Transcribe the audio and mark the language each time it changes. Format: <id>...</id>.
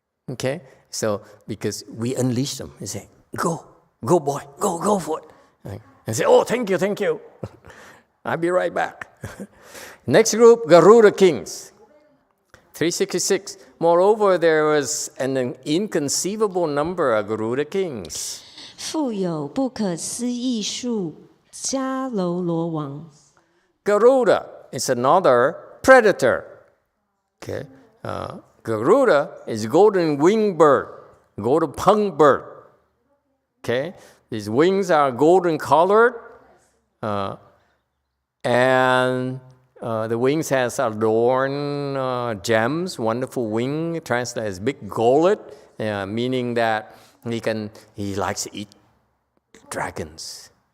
<en>Okay, so because we unleash them and say, go boy, go for it. And say, oh, thank you. I'll be right back. Next group, Garuda kings. 366. Moreover, there was an inconceivable number of Garuda kings.</en> <zh>复有不可思议数迦楼罗王。</zh> <en>Garuda is another predator. Okay, Garuda is golden winged bird. golden pung bird. Okay, his wings are golden colored, and the wings has adorned gems, wonderful wing, translated as big gullet, meaning that he likes to eat dragons.</en>